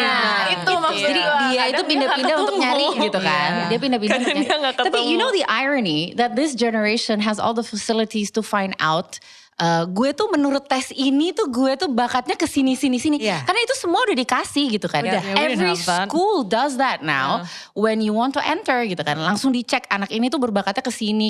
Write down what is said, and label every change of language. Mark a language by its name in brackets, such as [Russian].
[Indonesian] Nah, itu maksudnya. Jadi dia itu pindah-pindah untuk nyari gitu kan. Dia pindah-pindah untuk nyari. Tapi [English] you know the irony that this generation has all the facilities to find out [Indonesian] gue tuh menurut tes ini tuh gue tuh bakatnya ke sini. Karena itu semua udah dikasih gitu kan. [English] Every school does that now. When you want to enter [Indonesian] gitu kan. Langsung dicek anak ini tuh berbakatnya ke sini.